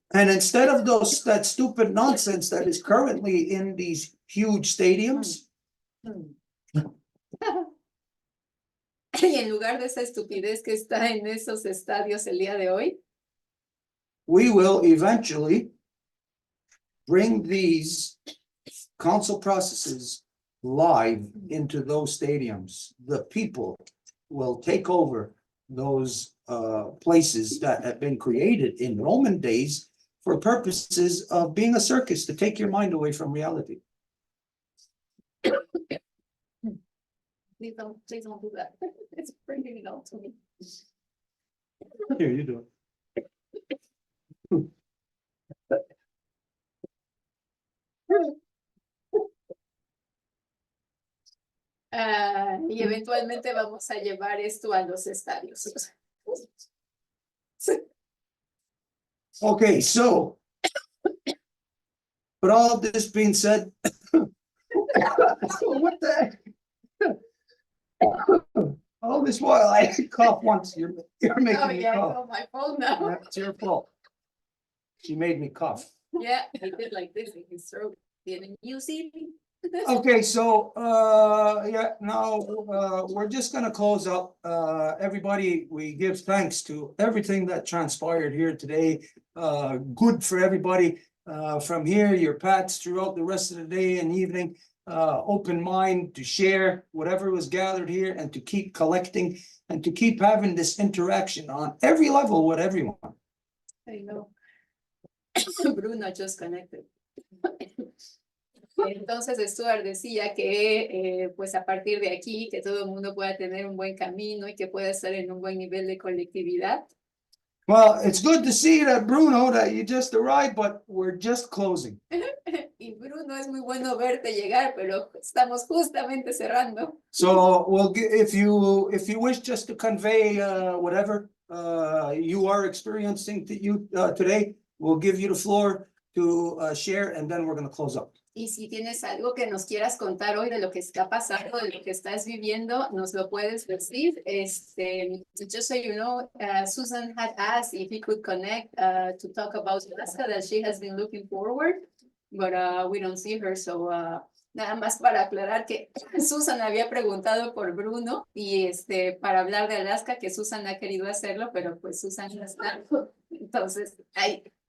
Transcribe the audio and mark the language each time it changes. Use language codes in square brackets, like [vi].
[en] And instead of that stupid nonsense that is currently in these huge stadiums, [es] y en lugar de esa estupidez que está en esos estadios el día de hoy, [en] we will eventually bring these council processes live into those stadiums. The people will take over those places that have been created in Roman days for purposes of being a circus, to take your mind away from reality. please don't do that. It's bringing it all to me. Here, you do it. [es] Y eventualmente vamos a llevar esto a los estadios. [en] Okay, so, but all of this being said, what the heck? All this while I cough once, you're Oh, making me yeah, cough. it's all my fault now. That's your fault. She made me cough. Yeah, he did like this in his throat. Didn't you see me? Okay, so, yeah, now, we're just gonna close up. Everybody, we give thanks to everything that transpired here today. Good for everybody, from here, your Pats throughout the rest of the day and evening. Open mind to share whatever was gathered here and to keep collecting and to keep having this interaction on every level with everyone. I know. Bruno just connected. [es] Entonces Stuart decía que pues a partir de aquí que todo el mundo pueda tener un buen camino y que pueda estar en un buen nivel de colectividad. [en] Well, it's good to see that, Bruno, that you just arrived, but we're just closing. [es] Y Bruno, es muy bueno verte llegar, pero estamos justamente cerrando. [en] So we'll if you wish just to convey whatever you are experiencing today, we'll give you the floor to share, and then we're going to close up. [es] Y si tienes algo que nos quieras contar hoy de lo que está pasando, de lo que estás viviendo, nos lo puedes decir. [en] Just so you know, Susan had asked if he could connect to talk about Alaska, that she has been looking forward, but we don't see her. [es] So nada más para aclarar que Susan había preguntado por Bruno y para hablar de Alaska, que Susan ha querido hacerlo, pero pues Susan no está. Entonces, ahí.